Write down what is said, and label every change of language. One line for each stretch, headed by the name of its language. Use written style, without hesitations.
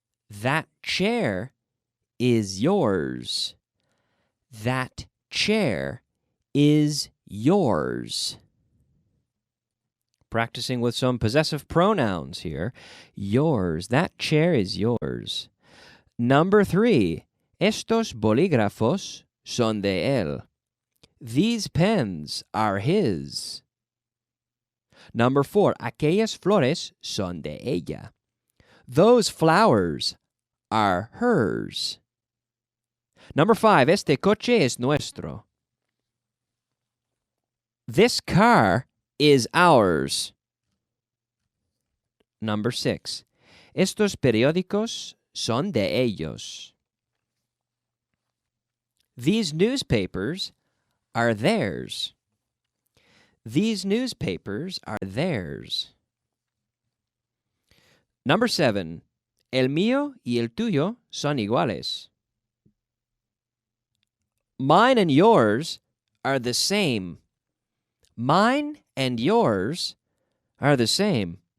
English: That chair is yours. That chair is yours. Practicing with some possessive pronouns here. Yours. That chair is yours. Number 3.
Spanish: Estos bolígrafos son de él.
English: These pens are his. Number 4.
Spanish: Aquellas flores son de ella.
English: Those flowers are hers. Number 5.
Spanish: Este coche es nuestro.
English: This car is ours. Number 6.
Spanish: Estos periódicos son de ellos.
English: These newspapers are theirs. These newspapers are theirs. Number 7.
Spanish: El mío y el tuyo son iguales.
English: Mine and yours are the same. Mine and yours are the same.